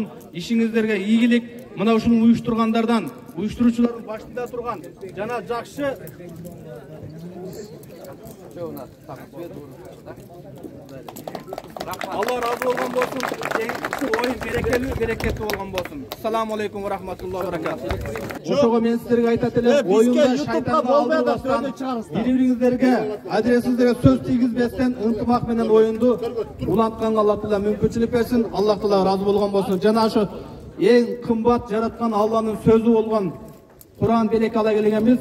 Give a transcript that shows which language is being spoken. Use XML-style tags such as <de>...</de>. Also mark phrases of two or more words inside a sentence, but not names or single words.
<ky>Ишиңиздерге ийгилик. Мына ушуну уюштургандардан, уюштуруучулардын башында турган жана жакшы Алла разы болгон болсун. Оюн берекелүү, берекеттүү болгон болсун.</ky> <ar>السلام عليكم ورحمة الله وبركاته.</ar> <ky>Ошого мен силерге айтат элем, оюнда шайтанга алдырбастан, бири-бириңиздерге, адрессиңиздерге сөз тийгизбестен ынтымак менен оюнду улантканга Алла Таала мүмкүнчүлүк берсин. Аллах Таала разы болгон болсун. Жана ошо эң кымбат жараткан Алланын сөзү болгон Куран береке ала келгенбиз.</ky>